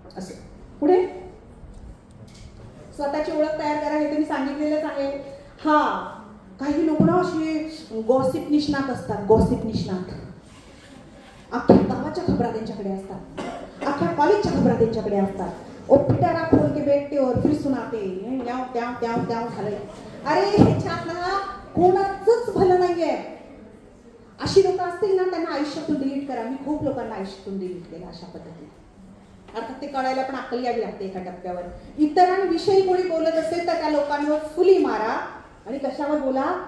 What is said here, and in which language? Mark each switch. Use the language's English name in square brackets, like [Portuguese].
[Marathi] असं पुढे स्वतःची ओळख तयार करा, हे तुम्ही सांगितलेलंच आहे. हा, काही लोक ना असे गॉसिप निष्णात असतात. गॉसिप निष्णात अख्ख्या गावाच्या खबरा त्यांच्याकडे असतात, अख्ख्या कॉलेजच्या खबरा त्यांच्याकडे असतात. [Hindi] ओ पिटारा खोल के बैठते और फिर सुनाते, [Marathi] त्याव झालंय. अरे ह्याच्यात ना कोणाचंच भलं नाहीये. अशी लोक असतील ना त्यांना आयुष्यातून डिलीट करा. मी खूप लोकांना आयुष्यातून डिलीट केलं अशा पद्धतीने. अर्थात ते कळायला पण अक्कल यावी लागते एका टप्प्यावर. इतरांविषयी कोणी बोलत असेल तर त्या लोकांवर फुली मारा आणि कशावर बोला?